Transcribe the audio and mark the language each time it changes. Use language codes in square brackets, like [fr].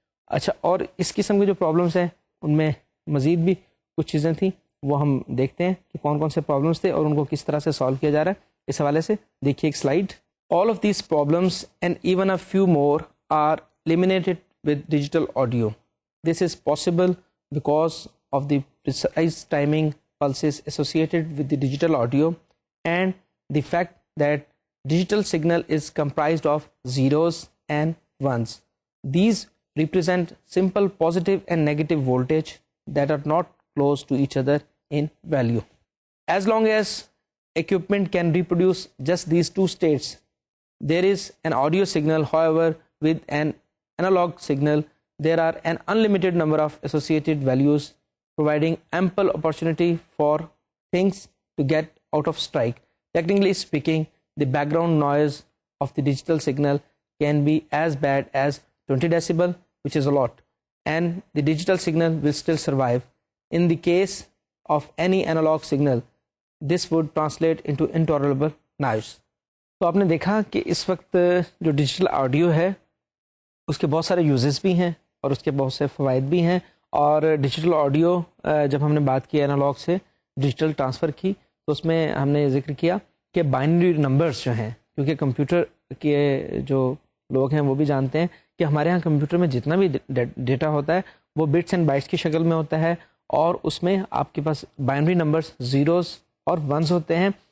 [ur] اچھا, اور اس قسم کے جو پرابلمس ہیں ان میں مزید بھی کچھ چیزیں تھیں, وہ ہم دیکھتے ہیں کہ کون کون سے پرابلمس تھے اور ان کو کس طرح سے سالو کیا جا رہا ہے. اس حوالے سے دیکھیے ایک slide. [en] All of these problems and even a few more are eliminated with digital audio. This is possible because of the precise timing pulses associated with the digital audio and the fact that digital signal is comprised of zeros and ones. These represent simple positive and negative voltage that are not close to each other in value. As long as equipment can reproduce just these two states, there is an audio signal. However, with an analog signal, there are an unlimited number of associated values, providing ample opportunity for things to get out of strike. Technically speaking, the background noise of the digital signal can be as bad as 20 decibel, which is a lot, and the digital signal will still survive. In the case of any analog signal, this would translate into intolerable noise. [ur] تو آپ نے دیکھا کہ اس وقت جو digital audio ہے اس کے بہت سارے یوزز بھی ہیں اور اس کے بہت سے فوائد بھی ہیں. اور ڈیجیٹل آڈیو جب ہم نے بات کی انالوگ سے ڈیجیٹل ٹرانسفر کی تو اس میں ہم نے ذکر کیا کہ بائنری نمبرز جو ہیں, کیونکہ کمپیوٹر کے جو لوگ ہیں وہ بھی جانتے ہیں کہ ہمارے ہاں کمپیوٹر میں جتنا بھی ڈیٹا ہوتا ہے وہ بٹس اینڈ بائٹس کی شکل میں ہوتا ہے, اور اس میں آپ کے پاس بائنری نمبرز زیروز اور ونز ہوتے ہیں.